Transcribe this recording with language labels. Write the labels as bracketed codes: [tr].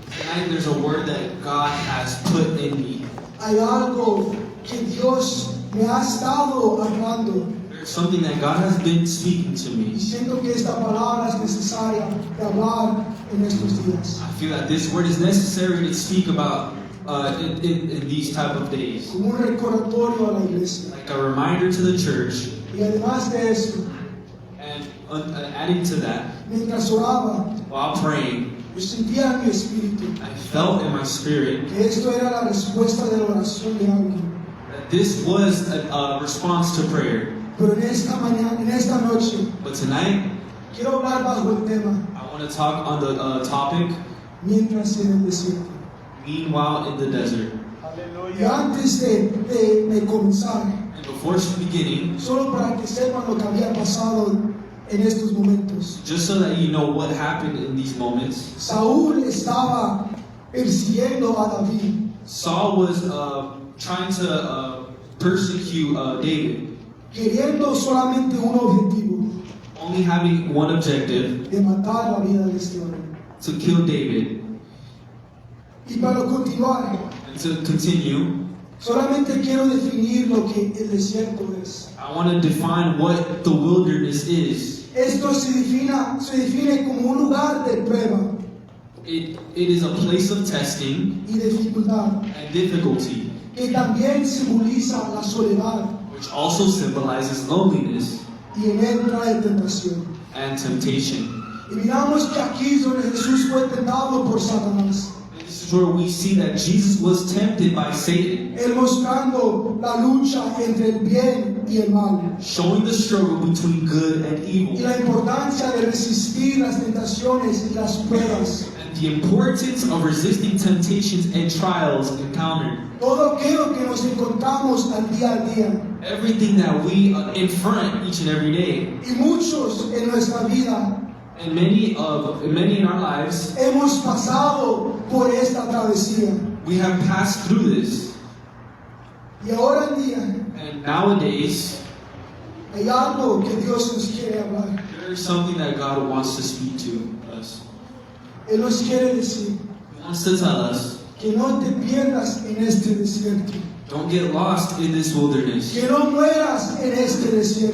[en] Tonight there's a word that God has put in me. [es] Hay algo que Dios me ha estado hablando, [en] There's something that God has been speaking to me. [es] y siento que esta palabra es necesaria de hablar en estos días. [en] I feel that this word is necessary to speak about in these type of days. [es] Como un recordatorio a la iglesia. [en] Like a reminder to the church. [es] Y además de eso, [en] And adding to that, [es] mientras oraba, [en] while praying, [es] yo sentía en mi espíritu [en] I felt in my spirit [es] que esto era la respuesta de la oración de alguien. [en] that this was a response to prayer. [es] Pero en esta mañana, en esta noche, [en] But tonight, [es] quiero hablar bajo el tema [en] I want to talk on the topic, [es] mientras en el desierto. [en] Meanwhile in the Desert. [es] Y Aleluya. antes de comenzar, [en] And before beginning, [es] solo para que sepan lo que había pasado en estos momentos, [en] just so that you know what happened in these moments, [es] Saúl estaba persiguiendo a David. [en] Saul was trying to persecute David, [es] Queriendo solamente un objetivo, [en] only having one objective, [es] de matar la vida de este hombre. [en] to kill David. [es] Y para continuar, [en] And to continue, [es] solamente quiero definir lo que el desierto es. [en] I want to define what the wilderness is. [es] Esto se define como un lugar de prueba [en] It is a place of testing [es] y dificultad, [en] and difficulty, [es] que también simboliza la soledad [en] which also symbolizes loneliness [es] y en él trae tentación. [en] and temptation. [es] Y miramos que aquí es donde Jesús fue tentado por Satanás, [en] And this is where we see that Jesus was tempted by Satan, [es] él mostrando la lucha entre el bien y el mal, [en] showing the struggle between good and [es] y [en] evil, [es] la importancia de resistir las tentaciones y las pruebas. [en] and the importance of resisting temptations and trials encountered. [es] Todo aquello que nos encontramos al día, [en] Everything that we confront each and every day, [es] y muchos en nuestra vida [en] and many in our lives, [es] hemos pasado por esta travesía. [en] we have passed through this. [es] Y ahora en día [en] And nowadays, [es] hay algo que Dios nos quiere hablar. [en] there is something that God wants to speak to us. [es] Él nos quiere decir [en] He wants to tell us, [es] que no te pierdas en este desierto, [en] don't get lost in this wilderness. [es] que no mueras en este desierto.